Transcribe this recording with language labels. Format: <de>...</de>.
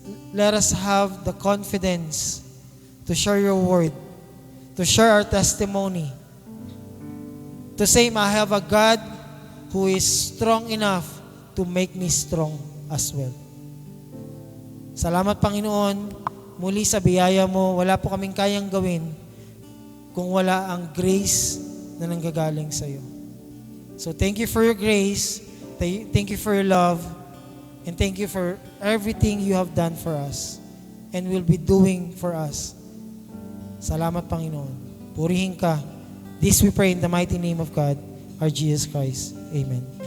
<en>Let us have the confidence to share your word, to share our testimony, to say, I have a God who is strong enough to make me strong as well.</en> <tl>Salamat, Panginoon, muli sa biyaya mo. Wala po kaming kayang gawin kung wala ang grace na nanggagaling sa iyo.</tl> <en>So thank you for your grace. Thank you for your love. And thank you for everything you have done for us and will be doing for us.</en> <tl>Salamat, Panginoon. Purihin ka.</tl> <en>This we pray in the mighty name of God, our Jesus Christ. Amen.</en>